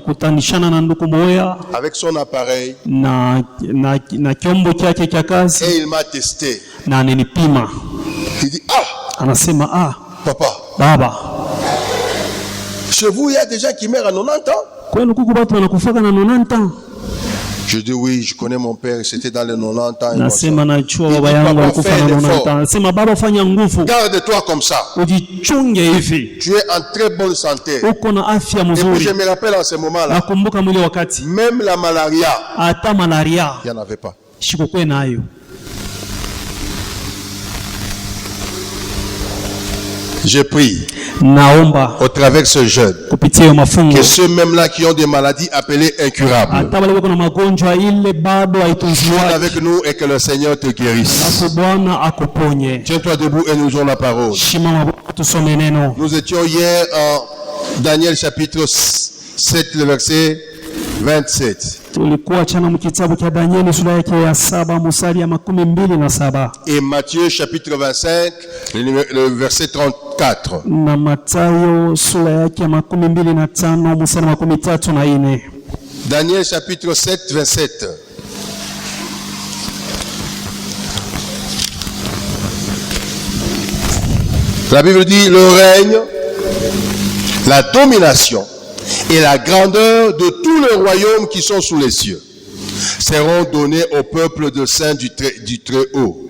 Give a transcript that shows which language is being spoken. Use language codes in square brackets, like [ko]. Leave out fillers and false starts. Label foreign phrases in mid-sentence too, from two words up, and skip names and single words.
[fr] Avec son appareil. Et il m'a testé. Il dit Papa. Chez vous, il y a des gens qui meurent à 90 ans. Je dis oui, je connais mon père, c'était dans les 90 ans. [sw] Nasema najua baba yangu alikufa na 90 ans. Nasema baba fanya nguvu. [fr] Garde-toi comme ça. [sw] Ujichunge hivi. [fr] Tu es en très bonne santé. [sw] Uko na afya [fr] Et puis [sw] mzuri. [fr] je me rappelle en ce moment-là. [sw] Nakumbuka mwile wakati. [fr] Même la malaria. [sw] Hata malaria. [fr] Il n'y en avait pas. [sw] Shikokwe nayo. [fr] Je prie [sw] Naomba [fr] au travers de ce jeûne [sw] kupitia mafungo [fr] que ceux mêmes là qui ont des maladies appelées incurables [sw] hata wale wako na magonjwa ile bado haitunziwa [fr] avec nous et que le Seigneur te guérisse. [sw] Bwana akuponye. [fr] Tiens-toi debout et nous lisons la parole. [sw] Shimama tusome neno. [fr] Nous étions hier en Daniel chapitre 7 le verset 27. [sw] Tulikuwa chana mkitabu cha Danieli sura yake ya 7 mstari ya 27. [fr] Et Matthieu chapitre 25 le verset 34. [sw] Na Mathayo sura yake ya 25 mstari wa 34. [fr] Daniel chapitre 7 27. La Bible dit le règne, la domination et la grandeur de tous les royaumes qui sont sous les cieux seront donnés au peuple de saints du Très-Haut.